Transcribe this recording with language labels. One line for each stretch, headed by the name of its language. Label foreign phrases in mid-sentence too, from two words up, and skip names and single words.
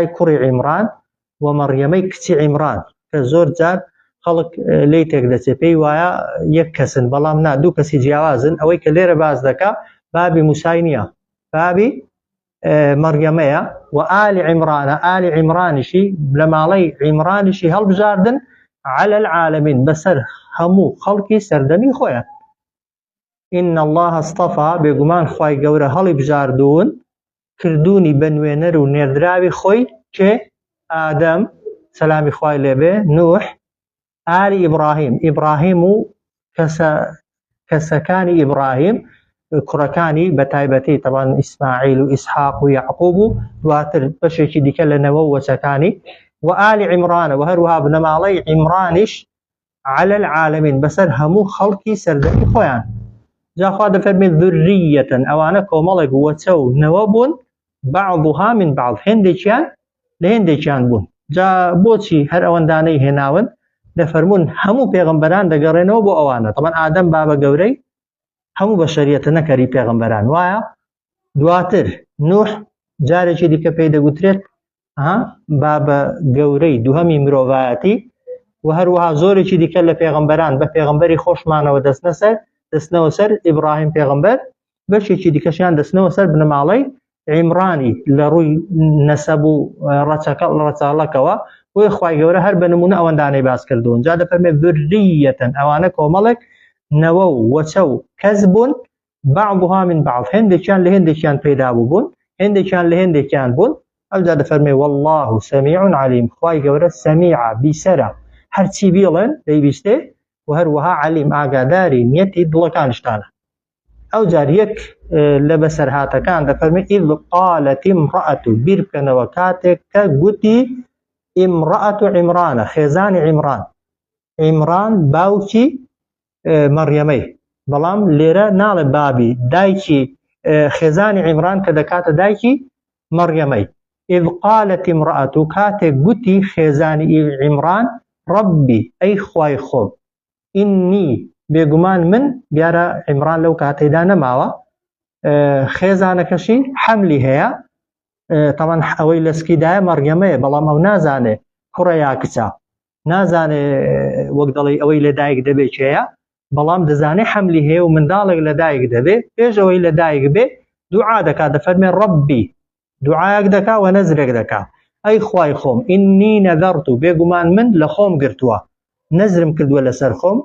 Central Kurdish: کوڕی عیمران و مەڕیەمەی کچی عیمران کە زۆر جار خەڵک لی تێک دەچێت پێی وایە یەک کەسن بەڵام نا دوو کەسی جیاوازن ئەوەی کە لێرە باز دەکا بابی موسای نییە بابی مەریەمەیە و ئالی عیمرانە ئالی عیمرانیشی لە ماڵەی عیمرانیشی هەڵبژاردن
Arabic: على العالمین
Central Kurdish: بەسەر هەموو خەڵکی سەردەمی خۆیان.
Arabic: إن الله اصطفى
Central Kurdish: بێگومان خوای گەورە هەڵی بژاردوون کردوونی بە نوێنەر و نێردراوی خۆی کێ ئادەم سەلامی خوای لێبێ، نوح، ئالی ئیبراهیم، ئیبراهیم و کەسەکانی ئیبراهیم، کوڕەکانی بە تایبەتی تەبان ئیسماعیل و ئیسحاق و یعقوب و دواتر بەشێکی دیکە لە نەوە و وەچەکانی و ئالی عیمرانە و هەروەها بنەماڵەی عیمرانیش
Arabic: على العالمین
Central Kurdish: بەسەر هەموو خەڵکی سەردەمی خۆیان. جا خوا دەفەرمێت ذورریەتەن ئەوانە کۆمەڵێک وەچە و نەوە بوون
Arabic: بعضها من بعض
Central Kurdish: هێندێکیان لە هێندێکیان بوون. جا بۆچی هەر ئەوەندانەی هێناون؟ دەفەرمون هەموو پێغەمبەران دەگەڕێنەوە بۆ ئەوانە. طبعا ئادەم بابە گەورەی هەموو بەشەریەتە نەکەری پێغەمبەران وایە. دواتر نوح جارێکی دیکە پێی دەگوترێت بابە گەورەی دووهەمی مرۆڤایەتی و هەروەها زۆرێکی دیکە لە پێغەمبەران بە پێغەمبەری خۆشمانەوە دەستنەوە سەر ئیبراهیم پێغەمبەر، بەشێکی دیکەشیان دەستنەوە سەر بنەماڵەی عیمرانی لە ڕووی نەسەب و ڕەچاڵەکەوە بۆی خوای گەورە هەر بە نمونە ئەوەندانەی باس کردوون. جا دەفەرمێت ذورریەتەن ئەوانە کۆمەڵێک نەوە و وەچە و کەس بوون
Arabic: بعضها من بعض
Central Kurdish: هێندێکیان لە هێندێکیان پەیدا بوون هێندێکیان لە هێندێکیان بوون. ئەوجا دەفەرمێ
Arabic: والله سەمیع علیم
Central Kurdish: خوای گەورە سەمیعە بیسەرە هەرچی بیڵێن دەیبیستێ و هەروەها علیم ئاگاداری نیەتی دڵەکانشتانە. ئەو جار یەک لە بەسەرهاتەکان دەفەرمێ
Arabic: ئیذ قالت امرأة
Central Kurdish: بیر بکەنەوە کاتێک کە گوتی امرأة عیمرانە خێزانی عیمران، عیمران باوکی مەریەمەی، بەڵام لێرە ناڵێ بابی دایکی خێزانی عیمران کە دەکاتە دایکی مەریەمەی.
Arabic: ئیذ قالت امرأة
Central Kurdish: کاتێک گوتی خێزانی عیمران ربی ئەی خوای خۆم ئینی بێگومان من دیارە عیمران لەو کاتەیدا نەماوە خێزانەکەشی حەملی هەیە تەمان ئەوەی لەسکیدایە مەریەمەیە بەڵام ئەو نازانێ کوڕە یا کچە نازانێ وەک دەڵێ ئەوەی لەدایک دەبێ چێیە بەڵام دەزانێ حەملی هەیە و منداڵێک لەدایک دەبێ پێش ئەوەی لەدایک بێ دوعا دەکات دەفەرمێ ڕەبی دوعایەک دەکا و نەزرێک دەکا ئەی خوای خۆم
Arabic: ئینی نەذەرت
Central Kurdish: بێگومان من لە خۆم گرتووە نەزرم کردووە لەسەر خۆم.